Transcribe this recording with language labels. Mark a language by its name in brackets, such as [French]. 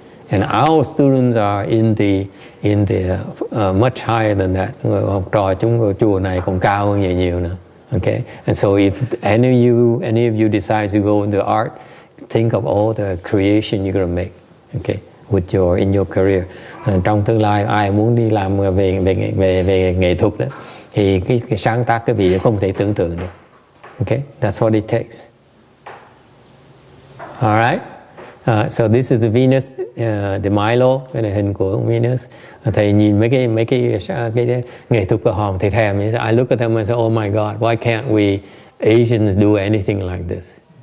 [English] And our students are in the much higher than that. [Vietnamese] Học trò chúng chùa này còn cao hơn vậy nhiều nữa. [English] Okay, and so if any of you decide to go into art, think of all the creation you're going to make. Okay, in your career. [Vietnamese] Trong tương lai ai muốn đi làm về nghệ thuật đó, thì cái sáng tác cái vị không thể tưởng tượng được. [English] Okay, that's what it takes. All right. So this is the Venus de Milo, [Vietnamese] cái này hình của Venus. Thầy nhìn mấy cái nghệ thuật của họ, thầy thèm. [English] I look at them and say, oh my God, why can't we Asians do anything like this?